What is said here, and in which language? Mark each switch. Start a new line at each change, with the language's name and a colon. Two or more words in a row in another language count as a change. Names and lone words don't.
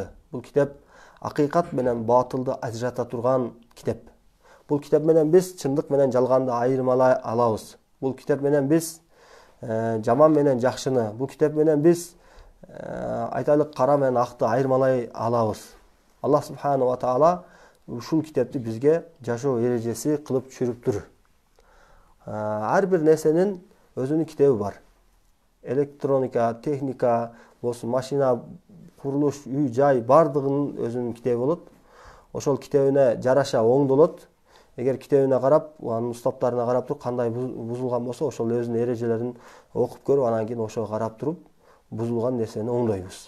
Kyrgyz: Бул китеп акыйкат менен батылды ажырата турган китеп. Бул китеп менен биз чындык менен жалганды айырмалай алабыз. Бул китеп менен биз жаман менен жакшыны, бул китеп менен биз айтайлык кара менен акты айырмалай алабыз. Аллах
Arabic: سبحانه وتعالى
Kyrgyz: ушул китепти бизге жашоо эрежеси кылып түшүрүптүр. Ар бир нерсенин өзүнүн китеби бар. Электроника, техника болсун, машина, курулуш, үй, жай бардыгынын өзүнүн китеби болот. Ошол китебине жараша оңдолот. Эгер китебине карап, анын уставтарына карап туруп, кандай бузулган болсо, ошол өзүнүн эрежелерин окуп көрүп, анан кийин ошого карап туруп, бузулган нерсени оңдойбуз.